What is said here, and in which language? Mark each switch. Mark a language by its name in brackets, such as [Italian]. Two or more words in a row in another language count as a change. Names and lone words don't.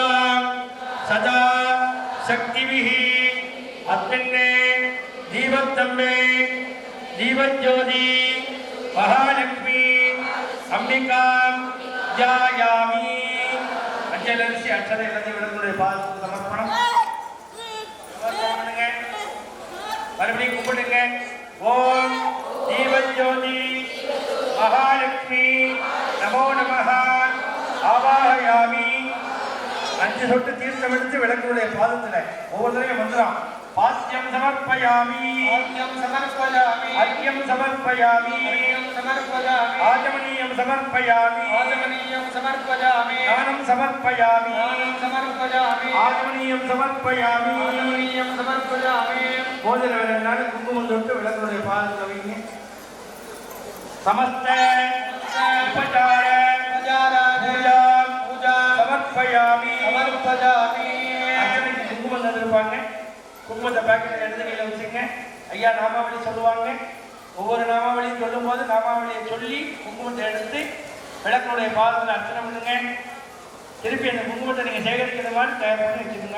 [Sanskrit] सदा शक्तिभिः अस्मिन्ने दीपस्तम्भे दीपज्योति महालक्ष्मी अंबिकां ध्यायामि. [Tamil] அஞ்சலரிசி அச்சதை இளந்தவர்களுடைய பாதத்துக்கு சமர்ப்பணம். மறுபடியும் கும்பிடுங்க. [Sanskrit] ॐ दीपज्योति महालक्ष्मी नमो नमः आवाहयामि. [Tamil] 5 சொட்டு தீர்த்தம் எடுத்து விளக்குடைய பாதத்துல ஒவ்வொருத்தரையும் மந்திரம். [Sanskrit] पाद्यं समर्पयामि अर्घ्यं समर्पयामि आचमनीयं समर्पयामि ज्ञानं समर्पयामि आचमनीयं समर्पयामि. [Tamil] போதில் வேலைனாலும் குங்குமம் தொட்டு விளக்குடைய பாதத்துல வைங்க. [Sanskrit] समस्त उपचार पूजा समर्पयामि. [Tamil] குங்குமம் தந்திருப்பாங்க. குங்குமத்தை பாக்கெட்டில் எடுத்து கையில் வச்சுங்க. ஐயா நாமாவளி சொல்லுவாங்க. ஒவ்வொரு நாமாவளியும் சொல்லும் போது நாமாவளியை சொல்லி குங்குமத்தை எடுத்து விளக்குடைய பாதத்தில் அர்ச்சனை பண்ணுங்க. திருப்பி அந்த குங்குமத்தை நீங்கள் சேகரிக்கிற மாதிரி தயார் பண்ணி வச்சுக்கோங்க.